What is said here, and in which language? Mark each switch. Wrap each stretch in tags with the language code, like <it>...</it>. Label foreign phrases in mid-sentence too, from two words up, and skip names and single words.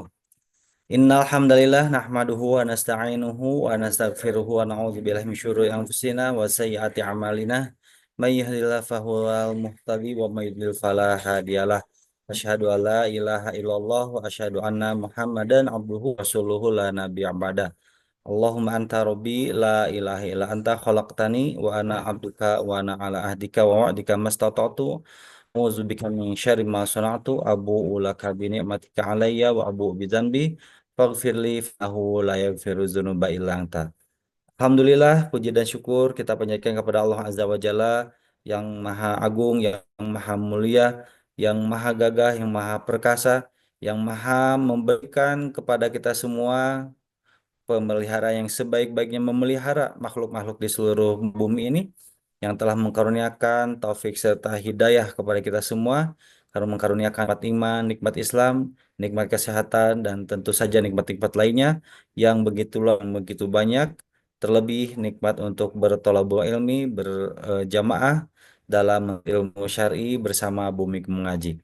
<ar>إن الحمد لله نحمده ونستعينه ونستغفره ونعوذ بالله من شرور أنفسنا وسيئات أعمالنا. من يهده الله فهو المهتدي ومن يضلل فلا هادي له. أشهد أن لا إله إلا الله وأشهد أن محمدا عبده ورسوله لا نبي بعد. اللهم أنت ربي لا إله إلا أنت خلقتني وأنا عبدك وأنا على عهدك ووعدك ما استطعت. أعوذ بك من شر ما صنعت أبوء لك بنعمتك علي وأبوء بذنبي فاغفر لي فإنه لا يغفر الذنوب إلا أنت.</ar> <id>Alhamdulillah, puji dan syukur kita panjatkan kepada Allah</id> <ar>عز وجل</ar> <id>yang Maha Agung, yang Maha Mulia, yang Maha Gagah, yang Maha Perkasa, yang Maha memberikan kepada kita semua pemelihara yang sebaik-baiknya memelihara makhluk-makhluk di seluruh bumi ini, yang telah mengkaruniakan taufik serta hidayah kepada kita semua, karena mengkaruniakan nikmat iman, nikmat Islam, nikmat kesehatan, dan tentu saja nikmat-nikmat lainnya yang begitu banyak, terlebih nikmat untuk bertolabul ilmi, berjamaah dalam ilmu syar'i bersama bumi mengaji.</id>